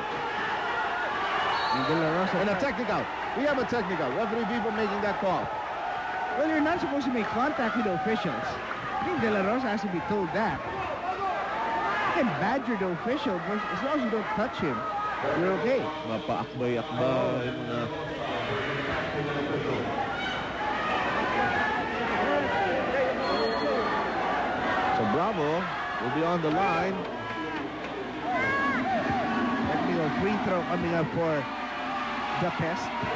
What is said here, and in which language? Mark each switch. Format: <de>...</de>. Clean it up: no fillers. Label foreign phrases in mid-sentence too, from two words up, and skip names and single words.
<en>And De La Rosa. And a technical. We have a technical. Referee Vivo making that call. Well, you're not supposed to make contact with the officials. I think De La Rosa has to be told that. You can badger the official, but as long as you don't touch him, you're okay.</en> <tl>Mapaakbay-akbay. Mga...</tl> <en>So Bravo will be on the line. Technical free throw coming up for the Pest.</en>